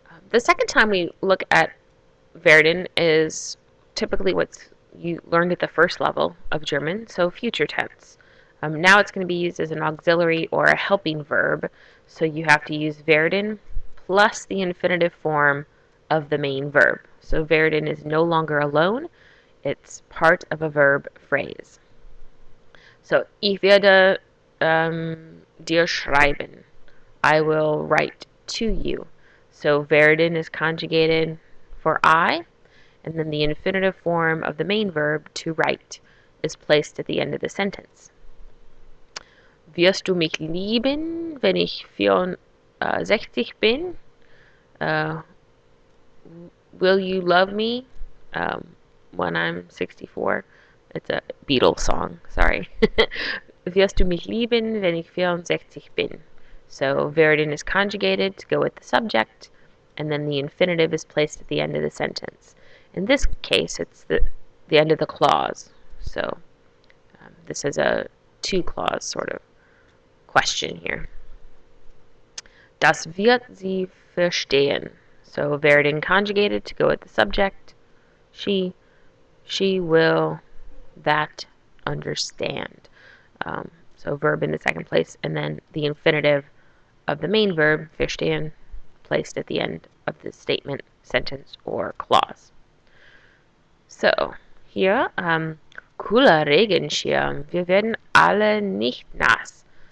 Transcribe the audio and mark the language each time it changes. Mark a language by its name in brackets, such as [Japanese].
[English] The second time we look at werden is typically what's you learned at the first level of German, so future tense. Now it's going to be used as an auxiliary or a helping verb, so you have to use werden plus the infinitive form of the main verb. So werden is no longer alone, it's part of a verb phrase. [German] So ich werde dir schreiben. [English] I will write to you. So werden is conjugated for I, and then the infinitive form of the main verb, to write, is placed at the end of the sentence. [German] Wirst du mich lieben, wenn ich 64 bin? [English] Will you love me when I'm 64? It's a Beatles song, sorry. [German] Wirst du mich lieben, wenn ich 64 bin? [English] So werden is conjugated to go with the subject, and then the infinitive is placed at the end of the sentence. In this case, it's the end of the clause. So this is a two-clause sort of question here. [German] Das wird sie verstehen. [English] So werden conjugated to go with the subject. She will that understand. So verb in the second place, and then the infinitive of the main verb, verstehen, placed at the end of the statement, sentence, or clause. [German] So, hier, cooler Regenschirm. Wir werden alle nicht nass.